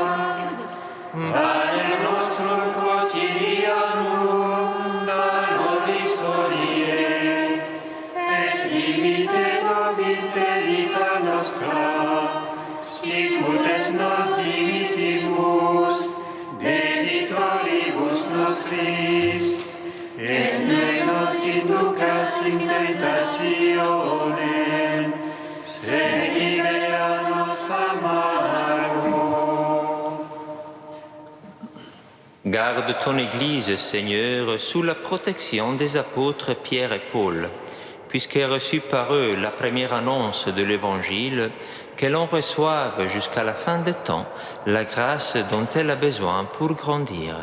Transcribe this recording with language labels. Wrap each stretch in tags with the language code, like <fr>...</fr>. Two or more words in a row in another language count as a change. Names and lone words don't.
<la>Panem nostrum quotidianum da nobis hodie, et dimite nobis debita nostra, sicut et nos dimittimus debitoribus nostris, et ne nos inducas in tentationem, sed libera-nos a malo.</la> <fr>Garde ton Église, Seigneur, sous la protection des apôtres Pierre et Paul, puisqu'elle a reçu par eux la première annonce de l'Évangile, qu'elle en reçoive jusqu'à la fin des temps la grâce dont elle a besoin pour grandir.</fr>